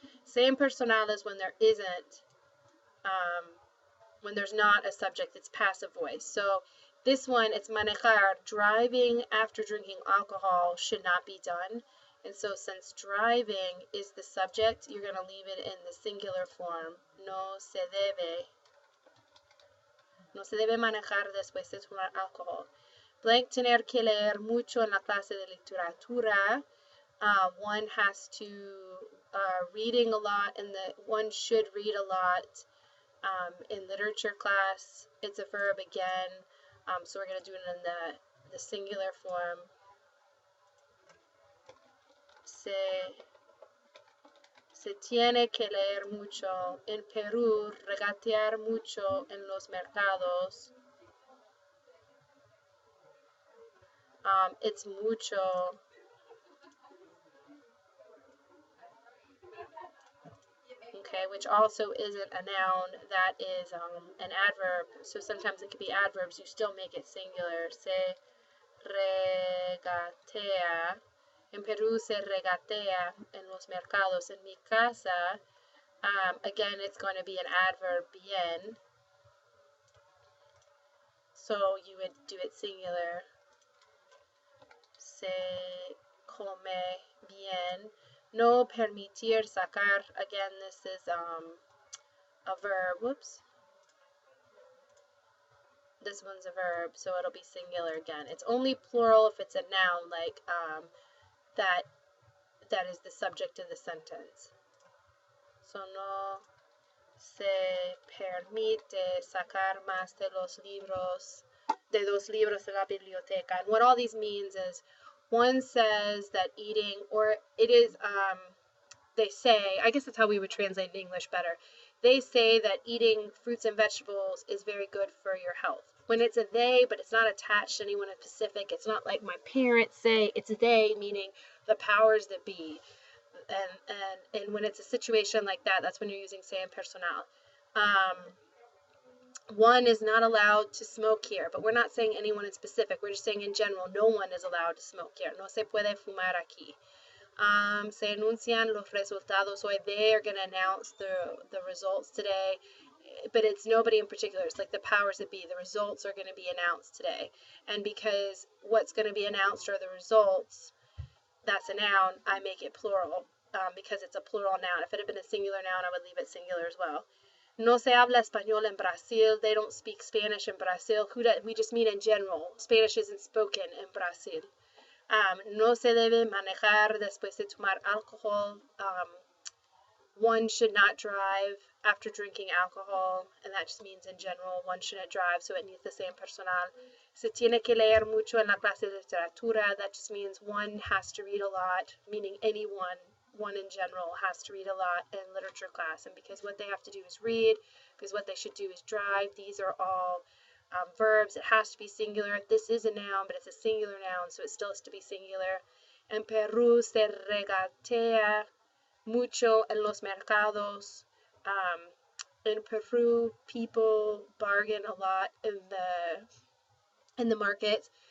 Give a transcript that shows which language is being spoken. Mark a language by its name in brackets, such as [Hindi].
[English] Say impersonal is when there isn't, when there's not a subject, it's passive voice. So this one, it's manejar. Driving after drinking alcohol should not be done. And so since driving is the subject, you're going to leave it in the singular form. [Spanish] No se debe. No se debe manejar después de tomar alcohol. Blank, tener que leer mucho en la clase de literatura. [English] One has to, reading a lot, and one should read a lot. In literature class, it's a verb again, so we're going to do it in the singular form. [Spanish] Se tiene que leer mucho. En Perú, regatear mucho en los mercados. [English] It's mucho. Okay, which also isn't a noun, that is an adverb. So sometimes it could be adverbs, you still make it singular. [Spanish] Se regatea. En Perú se regatea en los mercados. En mi casa, [English] again, it's going to be an adverb, bien. So you would do it singular. [Spanish] Se come bien. No permitir sacar. [English] Again, this is a verb. Whoops. This one's a verb, so it'll be singular again. It's only plural if it's a noun, like that is the subject of the sentence. [Spanish] So no se permite sacar más de los libros de la biblioteca. [English] And what all these means is one says that eating, or it is, they say, I guess that's how we would translate in English better. They say that eating fruits and vegetables is very good for your health. When it's a they, but it's not attached to anyone in specific, it's not like my parents say, it's they, meaning the powers that be. And when it's a situation like that, that's when you're using se impersonal. One is not allowed to smoke here, but we're not saying anyone in specific. We're just saying in general, no one is allowed to smoke here. [Spanish] No se puede fumar aquí. Se anuncian los resultados hoy. [English] They are going to announce the results today, but it's nobody in particular. It's like the powers that be. The results are going to be announced today. And because what's going to be announced are the results, that's a noun, I make it plural because it's a plural noun. If it had been a singular noun, I would leave it singular as well. [Spanish] No se habla español en Brasil. [English] They don't speak Spanish in Brazil. We just mean in general. Spanish isn't spoken in Brazil. [Spanish] No se debe manejar después de tomar alcohol. [English] One should not drive after drinking alcohol, and that just means in general one shouldn't drive, so it needs the same personal. [Spanish] Se tiene que leer mucho en la clase de literatura. [English] That just means one has to read a lot, meaning one in general has to read a lot in literature class. And because what they have to do is read, because what they should do is drive, these are all verbs. It has to be singular. This is a noun, but it's a singular noun, so it still has to be singular. [Spanish] En Perú se regatea mucho en los mercados. [English] In Peru, people bargain a lot in the markets.